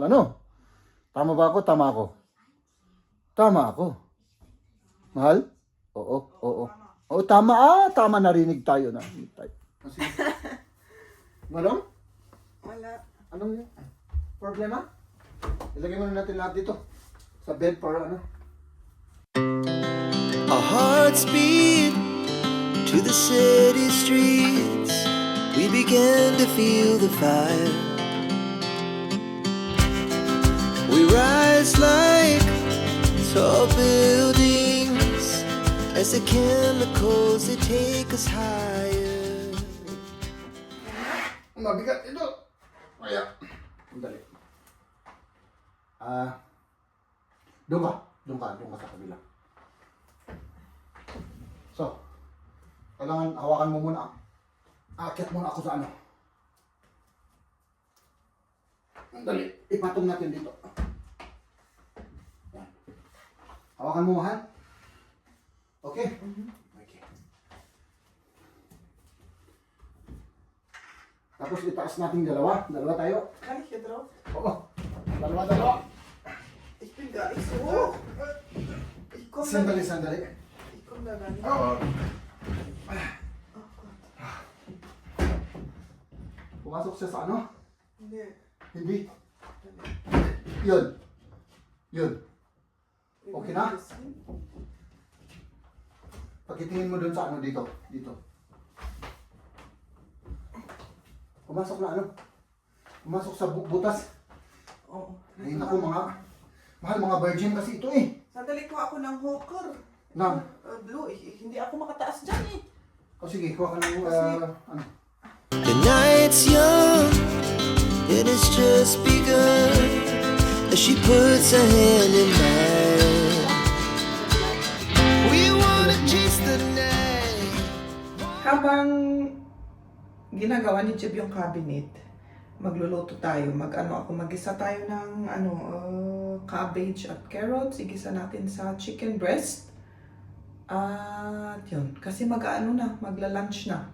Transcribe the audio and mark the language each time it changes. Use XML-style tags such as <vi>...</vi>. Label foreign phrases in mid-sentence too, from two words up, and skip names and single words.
<tl>Ano? Tama ba ako? Tama ako? Tama ako. Mahal? Oo. Oo, tama. Tama, narinig tayo. Narinig tayo. Kasi, madam? Wala. Anong problema? Ilagay muna natin lahat dito sa bed para ano.</tl> <en>Our hearts beat to the city streets. We began to feel the fire. We rise like tall buildings as the chemicals they take us higher.</en> <tl>Mabigat ito. Kaya, sandali. Doon ka sa kabila. So, kailangan hawakan mo muna. Aakyat muna ako sa ano. Sandali, ipatong natin dito. Yan. Hawakan mo, mahal. Okay? Okay. Tapos itaas natin dalawa. Dalawa tayo.</tl> <de>Kann ich hier drauf?</de> <tl>Oo. Dalawa.</tl> <de>Ich bin gar nicht so hoch. Ich komm da nicht.</de> <tl>Sandali.</tl> <de>Ich komm da gar nicht. Oh. Oh Gott.</de> <tl>Pumasok siya sa ano? Nee. Hindi. Yun. Okay na? Pakitingin mo dun sa ano dito. Pumasok na ano? Pumasok sa butas. Oo. Ay naku mga virgin kasi ito eh. Sandali ko ako ng hawker. Nang. Blue, hindi ako makataas dyan eh. O sige, kuha ka ng ano.</tl> <en>The night's young, it has just begun. As she puts her hand in mine, we wanna chase the night.</en> <tl>Habang ginagawa ni Jeb yung cabinet, magluluto tayo. Mag-isa tayo ng cabbage at carrots. Igisa natin sa</tl> <en>chicken breast.</en> <tl>At yun, kasi magla-lunch na.</tl>